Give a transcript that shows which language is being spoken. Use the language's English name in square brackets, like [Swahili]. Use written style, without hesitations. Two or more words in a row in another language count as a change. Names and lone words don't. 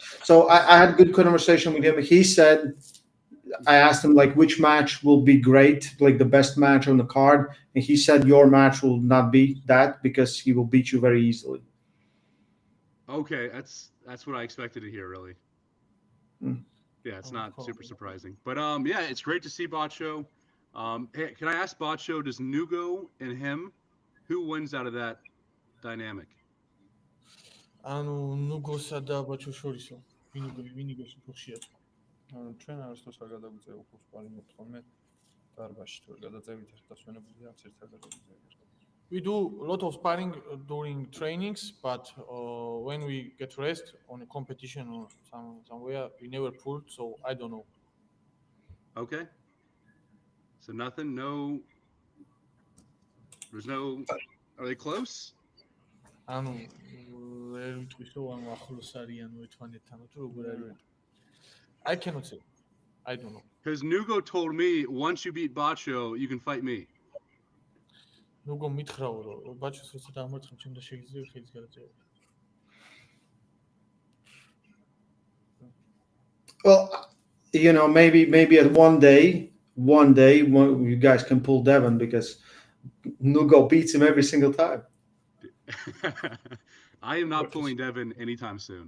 [English] So I had a good conversation with him. He said, I asked him like which match will be great, like the best match on the card, and he said your match will not be that because he will beat you very easily. Okay, that's what I expected to hear, really. Yeah, it's not super surprising, but yeah, it's great to see Bacho. Hey, can I ask Bacho? Does Nugo and him, who wins out of that dynamic? [Georgian] ანუ ნუგოსა და ბაჩოს შორისო ვინ იგოს უფრო ხშირად? ჩვენ არასდროს არ გადაგვიწევ უფრო სპარინგს ხოლმე დარბაზში თუ გადაწევით დასვენებული არც ერთ არ გადაგვიწევ. [English] We do a lot of sparring during trainings, but when we get rest on a competition or somewhere, we never pulled, so I don't know. Okay. So nothing, no. There's no. Are they close? [Georgian] ანუ ვერ ვიტყვის რომ ანუ ახლოს არიან ერთმანეთთან თუ როგორ არის? [English] I cannot say. I don't know. Because Nugo told me once you beat Bacho, you can fight me. [Georgian] Nugo მითხრაო რომ ბაჩოს როცა დამარცხებ, ჩემ და შეგიძლია ხელის გადაწევა. [English] Well, you know, maybe at one day you guys can pull Devon because Nugo beats him every single time. I am not pulling Devon anytime soon.